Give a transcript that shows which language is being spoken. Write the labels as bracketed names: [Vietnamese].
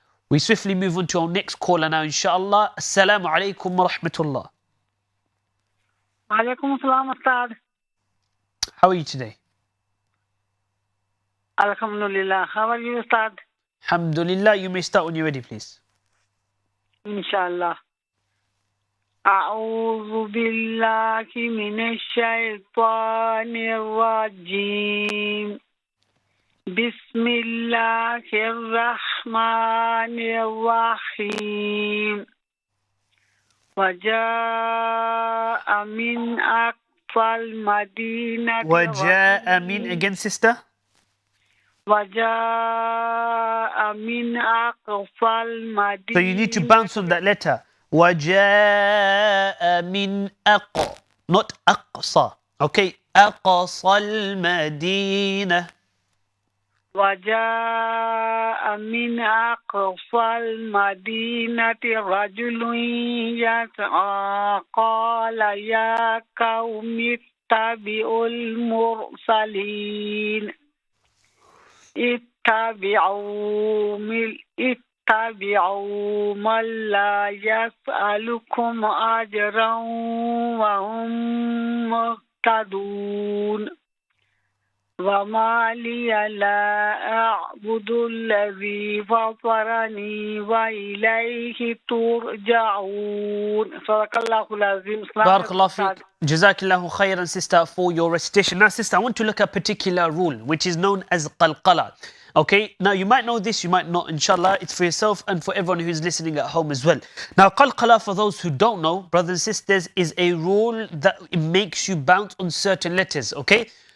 [English] We swiftly move on to our next caller now, inshallah. [Arabic] Assalamu alaikum wa rahmatullah. Walaikum assalam, Ustadh. [English] How are you today? Alhamdulillah. How are you, Ustadh? [Arabic] Alhamdulillah. [English] You may start when you're ready, please. [Arabic] Inshallah. أعوذ بالله من الشيطان الرجيم. بسم الله الرحمن الرحيم. وجاء من أقصى المدينة. وجاء من, [English] again, sister. [Arabic] وجاء من أقصى المدينة. [English] So you need to bounce on that letter. [Arabic] وجاء من [English] not [Arabic] أقصى. Okay, أقصى المدينة. وجاء من أقصى المدينة رجل يسعى قال يا قوم اتبعوا المرسلين. اتبعوا من لا يسألكم أجرا وهم مهتدون. وما لي لا أعبد الذي فطرني وإليه ترجعون. صدق الله العظيم. Barakallah fiqh. Jazakallahu khairan, [English] sister, for your recitation. Now, sister, I want to look at a particular rule, which is known as qalqala. Okay, now you might know this, you might not, inshallah. It's for yourself and for everyone who's listening at home as well. Now, qalqala, for those who don't know, brothers and sisters, is a rule that it makes you bounce on certain letters, okay?